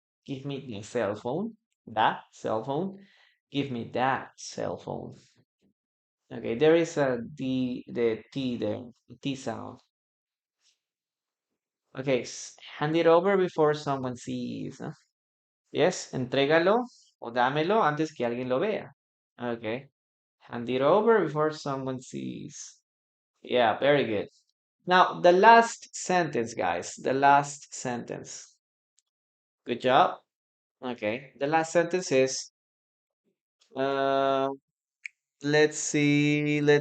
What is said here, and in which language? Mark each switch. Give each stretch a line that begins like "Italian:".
English: Give me the cell phone. That cell phone. Give me that cell phone. Okay, there is the T there, T sound. Okay, hand it over before someone sees.
Spanish: ¿No? Yes, entrégalo o dámelo antes que alguien lo vea.
English: Okay, hand it over before someone sees. Yeah, very good. Now, the last sentence, guys, the last sentence. Good job. Okay, the last sentence is, uh, let's see.